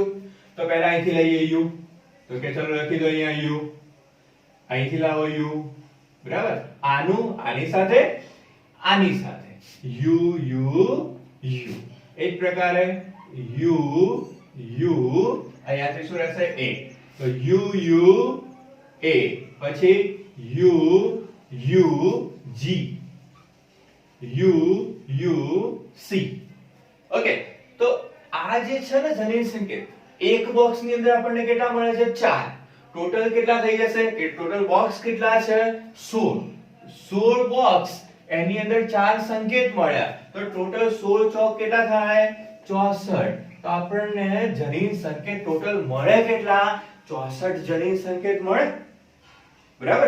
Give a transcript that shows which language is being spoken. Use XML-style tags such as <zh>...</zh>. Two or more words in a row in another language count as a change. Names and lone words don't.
<gu>તો પહેલા અહીંથી લઈએ u. તો કે ચલો લખી દો અહીંયા u. અહીંથી લાવો u. બરાબર? આનું આની સાથે, આની સાથે. u u u. એ જ પ્રકારે u u, અહીંયાથી શું રહેશે? a. તો u u a, પછી u u g, u u c. ઓકે. તો આ જે છે ને જનીન સંકેત, એક બોક્સ ની અંદર આપણને કેટલા મળે છે? 4. ટોટલ કેટલા થઈ જશે કે ટોટલ બોક્સ કેટલા છે 16 બોક્સ એની અંદર 4 સંકેત મળ્યા તો ટોટલ 16 ચોક કેટલા થાય 64 તો આપણને જનીન સંકેત ટોટલ મળે કેટલા 64 જનીન સંકેત મળે બરાબર</gu>